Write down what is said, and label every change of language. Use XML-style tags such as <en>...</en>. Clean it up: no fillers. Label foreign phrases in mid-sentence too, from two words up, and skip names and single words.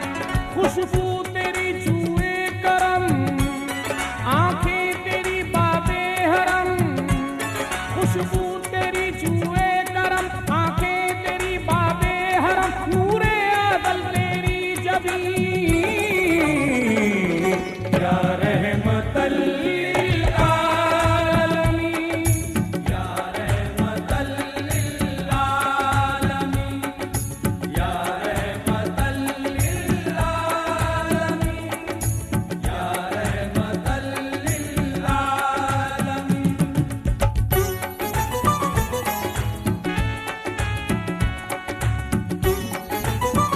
<ur>خوشبو تیری جوئے کرم، آنکھیں تیری بابِ حرم، خوشبو تیری جوئے کرم، آنکھیں تیری بابِ حرم، نورِ عادل تیری جبیں,</ur> <ar>يا رحمة للعالمين، يا رحمة للعالمين، يا رحمة للعالمين، يا رحمة للعالمين.</ar>